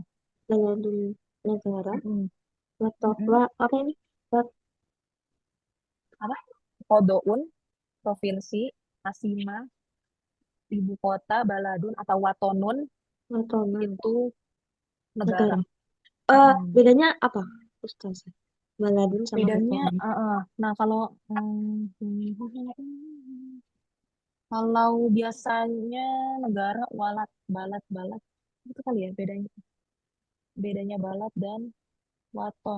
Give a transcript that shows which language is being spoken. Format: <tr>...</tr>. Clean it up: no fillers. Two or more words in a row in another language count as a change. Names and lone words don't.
<id>Baladun negara, Mm-mm. Watokwa Mm-mm. apa ini? Wat Apa? Kodoun, provinsi. Asimah, ibu kota. Baladun atau Watonun Watonan itu negara. negara. Mm-mm. Bedanya apa, Ustaz? Baladun sama Bedanya, Watonan. nah kalau kalau biasanya negara walat, balat, balat itu kali ya bedanya. Bedanya balat dan waton.</id>